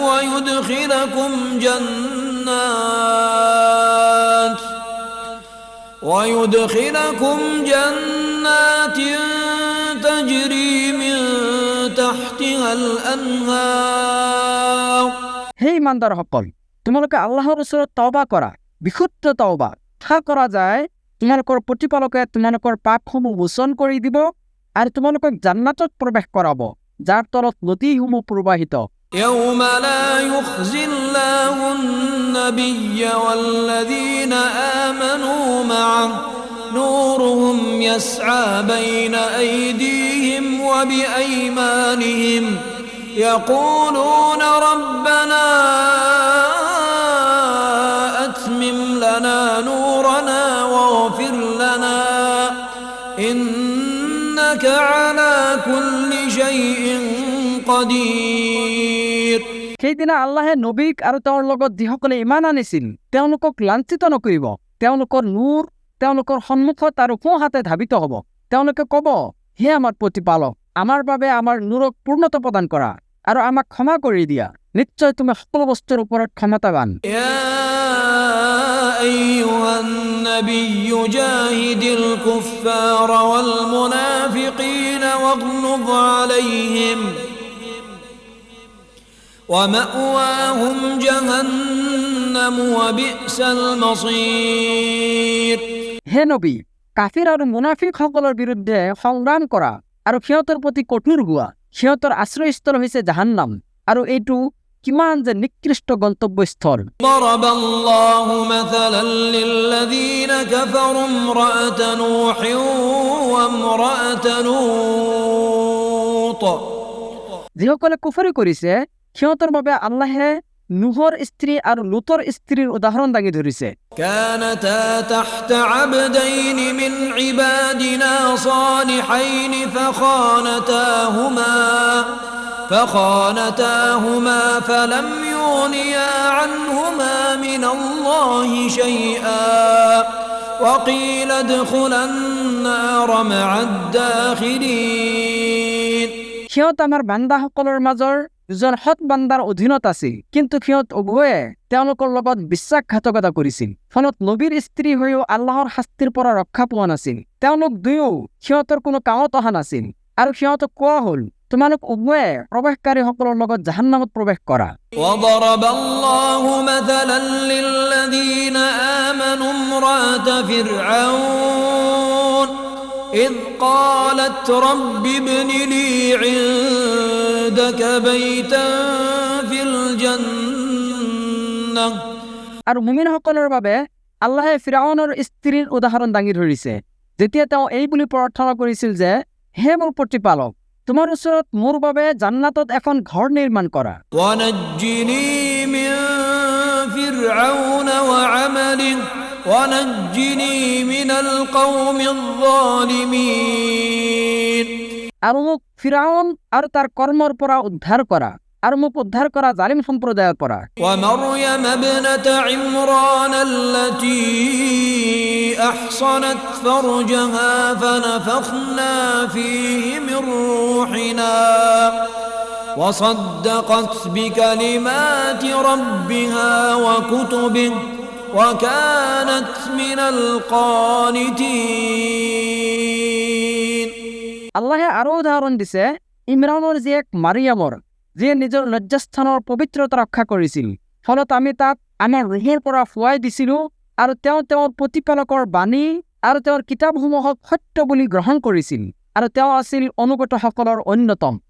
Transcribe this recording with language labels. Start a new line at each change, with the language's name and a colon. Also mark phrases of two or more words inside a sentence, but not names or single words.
Arabic: ويدخلكم جنات تجري من تحتها الأنهار।
Assamese: হে ইমানদাৰসকল, তোমালোকে আল্লাহৰ ওচৰত তওবা কৰা, বিশুদ্ধ তওবা। আশা কৰা যায় তোমালোকৰ প্ৰতিপালকে তোমালোকৰ পাপসমূহ মোচন কৰি দিব আৰু তোমালোকক জান্নাতত প্ৰৱেশ কৰাব, যাৰ তলত নদীসমূহ প্ৰবাহিত।
Arabic: يوم لا يخزي الله النبي والذين آمنوا معه نورهم يسعى بين أيديهم وبأيمانهم يقولون ربنا أتمم لنا نورنا واغفر لنا إنك على كل شيء قدير।
Assamese: সেইদিনা আল্লাহে নবীক আৰু তেওঁৰ লগত যিসকলে ইমান আনিছিল তেওঁলোকক লাঞ্ছিত নকৰিব। তেওঁলোকৰ নূৰ তেওঁলোকৰ সন্মুখত আৰু সোঁ হাতে ধাবিত হ'ব। তেওঁলোকে ক'ব, হে আমাৰ প্ৰতিপালক, আমাৰ বাবে আমাৰ নূৰক পূৰ্ণতা প্ৰদান কৰা আৰু আমাক ক্ষমা কৰি দিয়া। নিশ্চয় তুমি সকলো বস্তুৰ ওপৰত ক্ষমতাৱান।
Arabic: يا أيها النبي جاهد الكفار والمنافقين واغلظ عليهم ومأواهم جهنم وبئس المصير।
Assamese: হে নবী, কাফিৰ আৰু মুনাফিকসকলৰ বিৰুদ্ধে সংগ্ৰাম কৰা আৰু সিহঁতৰ প্ৰতি কঠোৰ হোৱা। সিহঁতৰ আশ্ৰয়স্থল হৈছে জাহান্নাম আৰু এইটো কিমান যে নিকৃষ্ট গন্তব্যস্থল।
Arabic: ضرب الله مثلا للذين كفروا امرأة نوح وامرأة لوط।
Assamese: যিসকলে কুফৰি কৰিছে সিহঁতৰ বাবে আল্লাহে নুহৰ স্ত্ৰী আৰু লুতৰ স্ত্ৰীৰ উদাহৰণ দাঙি ধৰিছে।
Arabic: كانتا تحت عبدين من عبادنا صالحين فخانتاهما فلم يغنيا عنهما من الله شيئا وقيل ادخلا النار مع الداخلين।
Assamese: সিহঁত আমাৰ বান্দাসকলৰ মাজৰ দুজন সৎ বান্দাৰ অধীনত আছিল, কিন্তু সিহঁত উভয়ে তেওঁলোকৰ লগত বিশ্বাসঘাতকতা কৰিছিল। ফলত নবীৰ স্ত্ৰী হৈও আল্লাহৰ শাস্তিৰ পৰা ৰক্ষা পোৱা নাছিল। তেওঁলোক দুয়ো সিহঁতৰ কোনো কামত অহা নাছিল আৰু সিহঁতক কোৱা হ'ল, তোমালোক উভয়ে প্ৰৱেশকাৰীসকলৰ লগত জাহান্নামত প্ৰৱেশ কৰা।
Arabic: وضرب الله مثلا للذين آمنوا امرأة فرعون إذ قالت رب ابن لي عندك بيتا في الجنة।
Assamese: আৰু মুমিনসকলৰ বাবে আল্লাহে ফিৰাউনৰ স্ত্ৰীৰ উদাহৰণ দাঙি ধৰিছে, যেতিয়া তেওঁ এই বুলি প্ৰাৰ্থনা কৰিছিল যে, হে মোৰ প্ৰতিপালক, তোমাৰ ওচৰত মোৰ বাবে জান্নাতত এখন ঘৰ নিৰ্মাণ কৰা।
Arabic: ونجني من فرعون وعمله ونجني من القوم الظالمين।
Assamese: আৰু মোক ফিৰাউন আৰু তাৰ কৰ্মৰ পৰা উদ্ধাৰ কৰা আৰু মোক উদ্ধাৰ কৰা জালিম সম্প্ৰদায়ৰ পৰা।
Arabic: ومريم ابنة عمران التي أحصنت فرجها فنفخنا فيه من روحنا وصدقت بكلمات ربها وكتبه وكانت من القانتين।
Assamese: আল্লাহে আৰু উদাহৰণ দিছে ইমৰানৰ জীয়েক মাৰিয়ামৰ, যিয়ে নিজৰ লজ্জাস্থানৰ পবিত্ৰতা ৰক্ষা কৰিছিল। ফলত আমি তাক আমাৰ ৰুহৰ পৰা ফুৱাই দিছিলোঁ আৰু তেওঁ তেওঁৰ প্ৰতিপালকৰ বাণী আৰু তেওঁৰ কিতাপসমূহক সত্য বুলি গ্ৰহণ কৰিছিল আৰু তেওঁ আছিল অনুগতসকলৰ অন্যতম।